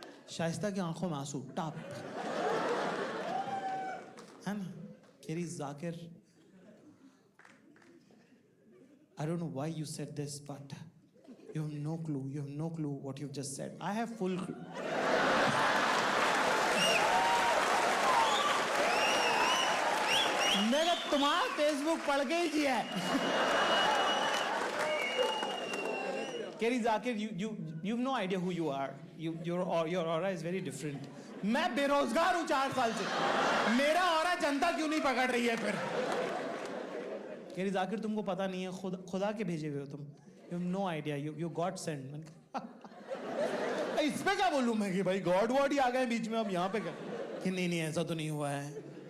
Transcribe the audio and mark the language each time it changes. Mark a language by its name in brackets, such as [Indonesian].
[Hindi] शाइस्ता की आंखों में आंसू टप है ना। [English] केरी Zakir, I don't know why you said this, but you have no clue. You have no clue what you've just said. I have full clue. [Hindi] मैंने तुम्हारा फेसबुक पढ़ के ही किया है। [English] Kerry Zakir, you've no idea who you are. Your aura is very different. [Hindi] मैं बेरोजगार हूँ 4 साल से, मेरा ऑरा जनता क्यों नहीं पकड़ रही है फिर? केरी जाकिर तुमको पता नहीं है, खुदा के भेजे हुए हो तुम। [English] You have no idea. You God sent. [Hindi] इस पे क्या बोलूं मैं कि भाई गॉड वॉड ही आ गए बीच में, अब यहाँ पे क्या कि नहीं नहीं ऐसा तो नहीं हुआ है।